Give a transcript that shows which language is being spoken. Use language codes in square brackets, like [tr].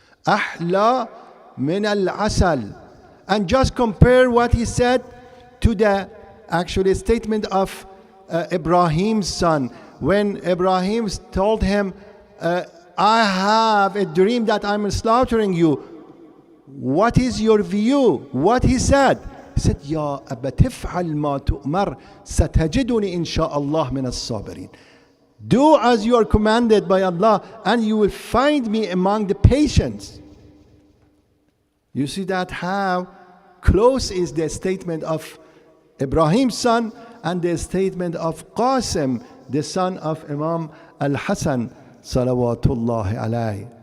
[ar] أحلى من العسل. [en] And just compare what he said to the statement of Ibrahim's son. When Ibrahim told him, I have a dream that I'm slaughtering you. What is your view? What he said? He said, [ar] يا أبت افعل ما تؤمر ستجدني إن شاء الله من الصابرين. [en] Do as you are commanded by Allah, and you will find me among the patients. You see that how close is the statement of Ibrahim's son and the statement of Qasim, the son of Imam al-Hasan salawatullahi alayhi.